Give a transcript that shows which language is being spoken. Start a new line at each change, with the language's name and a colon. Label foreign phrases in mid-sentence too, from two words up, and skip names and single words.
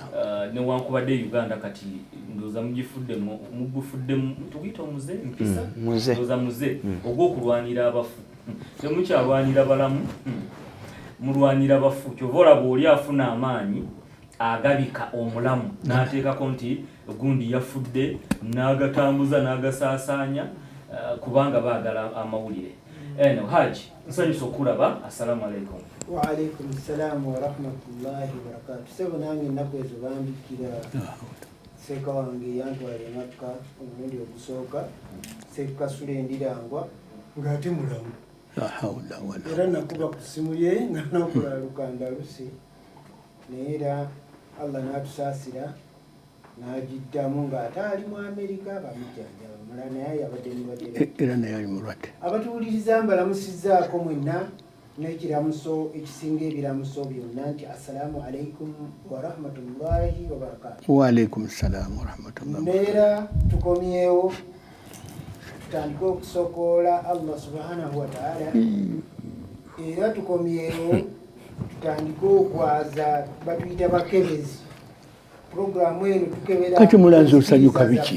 Ganda: newankubadde Uganda kati ndowooza mugufuddemu tuguyita omuze mpisa ndowooza muze ogw'okulwanira abafu temukyalwanira balamu mulwanira bafu. Kyova olaba oli afuna amaanyi agabika omulamu n'ateekako nti gundi yafudde n'agatambuza n'agasaasaanya kubanga baagala amawulire. Eno Haji nsanyusa okulaba.
Arabic: السلام عليكم. وعليكم السلام ورحمة الله وبركاته.
Ganda: Sebo nange ennaku ezo bambikira seeka wange yantwala e Makka omulundi ogusooka, Seeka Sule Ndirangwa ng'ate mulamu. Era nakuba ku ssimu ye nga nakola Lukandalusi naye era Allah n'atusaasira n'agiddamu ng'ate ali mu Amerika bamujjanjaba mala naye yabadde mulwadde era naye ali mulwadde. Abatuwuliriza mbalamusizzaako mwenna n'ekiramuso ekisinga ebiramuso byonna nti
Arabic: السلام عليكم ورحمة الله وبركاته. وعليكم السلام ورحمة الله.
Ganda: Mbeera tukomyewo tutandike okusokoola
Arabic: الله سبحانه وتعالى
Ganda: era tukomyewo tutandike okwaza batuyita bakebezi. Programu eno tukebera kati mulanze osanyuka biki